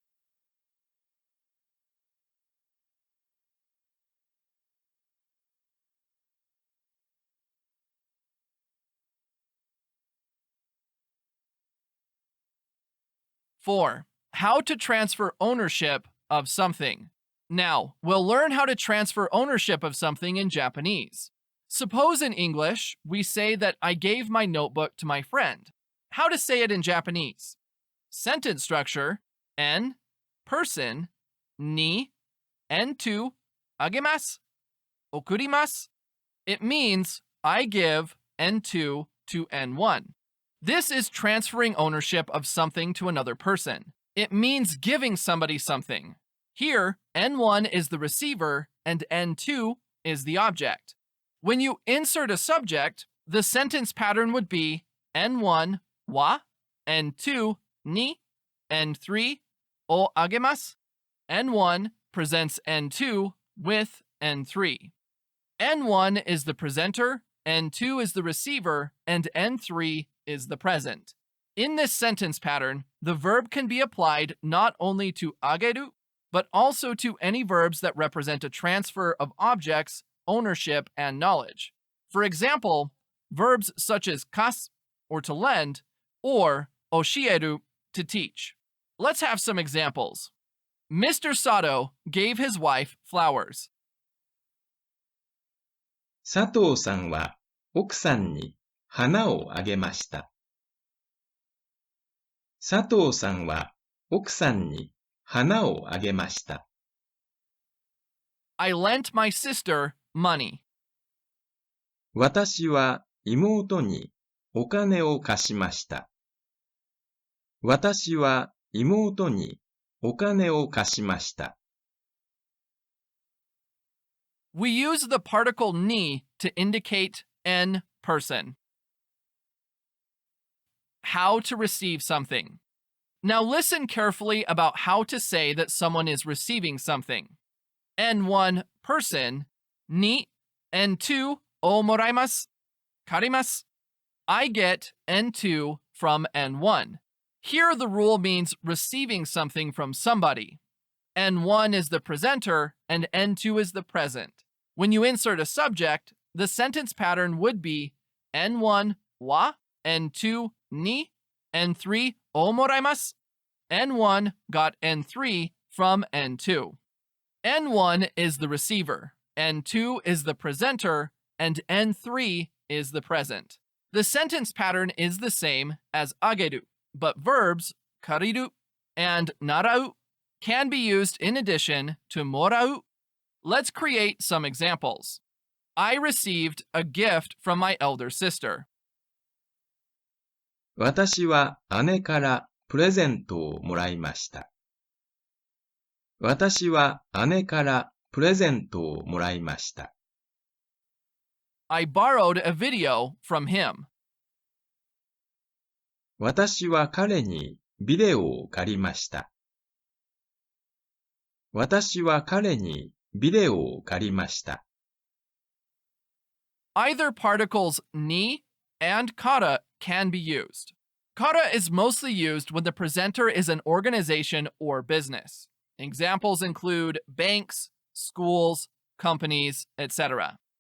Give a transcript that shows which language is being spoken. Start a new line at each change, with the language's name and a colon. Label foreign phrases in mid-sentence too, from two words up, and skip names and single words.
English: Four, how to transfer ownership of something. Now, we'll learn how to transfer ownership of something in Japanese. Suppose in English, we say that I gave my notebook to my friend. How to say it in Japanese? Sentence structure: en, person, ni, en to,
Japanese: あげます、おくります.
English: It means I give n2 to n1. This is transferring ownership of something to another person. It means giving somebody something. Here, N1 is the receiver and N2 is the object. When you insert a subject, the sentence pattern would be N1 wa, N2 ni, N3
Japanese: をあげます.
English: N1 presents N2 with N3. N1 is the presenter, N2 is the receiver, and N3 is the present. In this sentence pattern, the verb can be applied not only to ageru, but also to any verbs that represent a transfer of objects, ownership, and knowledge. For example, verbs such as kas, or to lend, or oshieru, to teach. Let's have some examples. Mr. Sato gave his wife flowers.
Japanese: 佐藤さんは奥さんに花をあげました。佐藤さんは奥さんに花をあげました。
English: I lent my sister money.
Japanese: 私は妹にお金を貸しました。私は妹にお金を貸しました。
English: We use the particle ni to indicate an person. How to receive something. Now listen carefully about how to say that someone is receiving something. N1 person,
Japanese: に、N2をもらいます、かります.
English: I get N2 from N1. Here the rule means receiving something from somebody. N1 is the presenter and N2 is the present. When you insert a subject, the sentence pattern would be N1 wa, N2 ni, N3
Japanese: をもらいます.
English: N1 got N3 from N2. N1 is the receiver, N2 is the presenter, and N3 is the present. The sentence pattern is the same as ageru, but verbs kariru and narau can be used in addition to morau. Let's create some examples. I received a gift from my elder sister.
Japanese: 私は姉からプレゼントをもらいました。私は姉からプレゼントをもらいました。
English: I borrowed a video from him.
Japanese: 私は彼にビデオを借りました。私は彼にビデオを借りました。
English: Either particles ni and kara can be used. Kara is mostly used when the presenter is an organization or business. Examples include banks, schools, companies, etc.